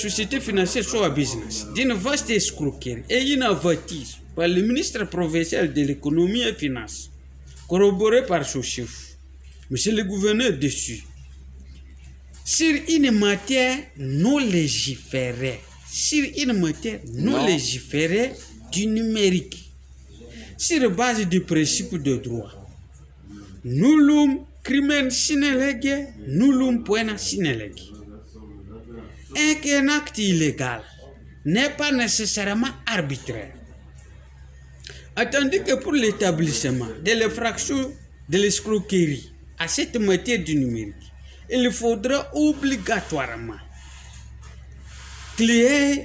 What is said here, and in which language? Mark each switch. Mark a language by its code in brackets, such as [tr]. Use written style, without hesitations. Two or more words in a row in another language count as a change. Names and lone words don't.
[fr] société financière Soa Business d'une vaste escroquerie et une avatise par le ministre provincial de l'économie et des finances, corroboré par son chef, monsieur le gouverneur dessus, sur une matière non légiférée, du numérique, sur base du principe de droit. [la] Nullum crimen sine lege, nullum poena sine lege. [fr] Et qu'un acte illégal n'est pas nécessairement arbitraire. Attendu que pour l'établissement de l'infraction de l'escroquerie à cette matière du numérique, il faudra obligatoirement créer